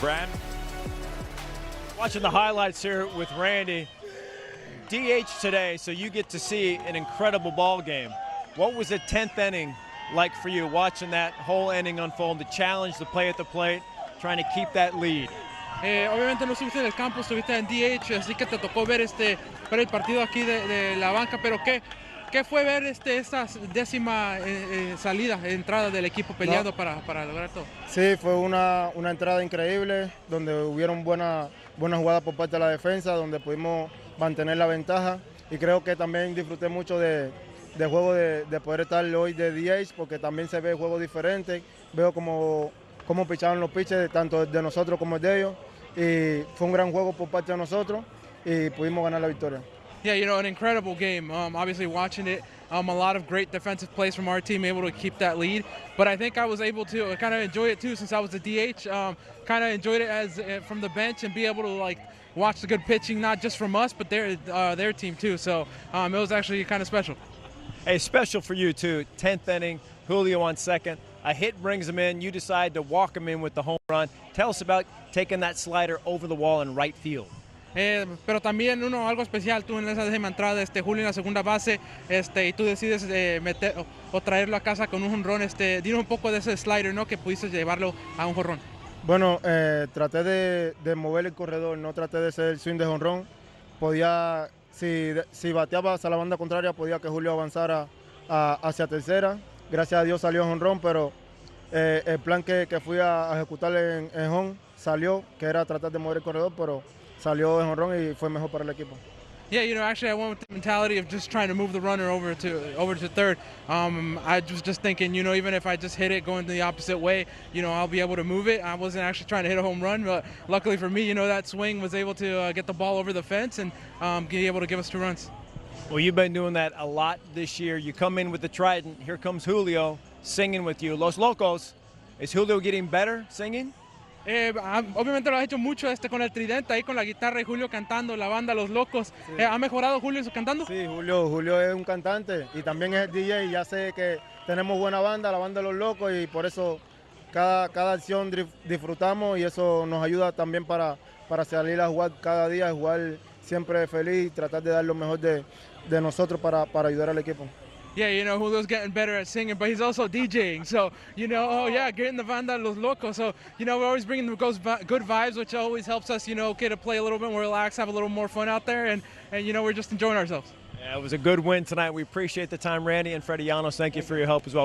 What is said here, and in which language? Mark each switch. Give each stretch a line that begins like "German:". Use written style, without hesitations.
English: Brad? Watching the highlights here with Randy. DH today, so you get to see an incredible ball game. What was the 10th inning like for you, watching that whole inning unfold, the challenge, the play at the plate, trying to keep that lead?
Spanish: Obviamente no estuviste en el campo, estuviste en DH, así que te tocó ver el partido aquí de la banca, pero ¿qué fue ver esta 10ª entrada del equipo peleando para lograr todo? Sí, fue una entrada increíble, donde hubieron buenas jugadas por parte de la defensa, donde pudimos mantener la ventaja, y creo que también disfruté mucho de juego de poder estar hoy de DH, porque también se ve juego diferente, veo cómo pichaban los pitches, tanto de nosotros como de ellos, y fue un gran juego por parte de nosotros, y pudimos ganar la victoria.
English: Yeah, you know, an incredible game. Obviously watching it, a lot of great defensive plays from our team, able to keep that lead. But I think I was able to kind of enjoy it too, since I was the DH. Kind of enjoyed it as from the bench, and be able to watch the good pitching, not just from us, but their team too. So it was actually kind of special. Hey, special for you too. 10th inning, Julio on second. A hit brings him in. You decide to walk him in with the home run. Tell us about taking that slider over the wall in right field.
Spanish: Pero también algo especial, tú en esa 10ª entrada, Julio en la segunda base, y tú decides meter o traerlo a casa con un jonrón. Dinos un poco de ese slider, ¿no?, que pudiste llevarlo a un jonrón. Bueno, traté de mover el corredor, no traté de hacer el swing de jonrón. Podía, si bateaba hacia la banda contraria, podía que Julio avanzara hacia tercera. Gracias a Dios salió jonrón, pero el plan que fui a ejecutar en home salió, que era tratar de mover el corredor, pero salió de jonrón y fue mejor para el equipo.
English: Yeah, you know, actually I went with the mentality of just trying to move the runner over to third. I was just thinking, you know, even if I just hit it going the opposite way, you know, I'll be able to move it. I wasn't actually trying to hit a home run, but luckily for me, you know, that swing was able to get the ball over the fence and be able to give us 2 runs. Well, you've been doing that a lot this year. You come in with the trident. Here comes Julio singing with you. Los Locos. Is Julio getting better singing?
Spanish: Obviamente lo has hecho mucho con el tridente, ahí con la guitarra y Julio cantando, la banda Los Locos. Sí. ¿Ha mejorado Julio cantando? Sí, Julio es un cantante y también es el DJ. Ya sé que tenemos buena banda, la banda Los Locos, y por eso cada acción disfrutamos, y eso nos ayuda también para salir a jugar cada día, jugar siempre feliz y tratar de dar lo mejor de nosotros para ayudar al equipo.
English: yeah, you know, Julio's getting better at singing, but he's also DJing. So, you know, oh yeah, getting the banda los locos. So, you know, we're always bringing the good vibes, which always helps us, you know, get to play a little bit more relaxed, have a little more fun out there, and you know, we're just enjoying ourselves. Yeah, it was a good win tonight. We appreciate the time, Randy and Freddie Llanos. Thank you for your help as well.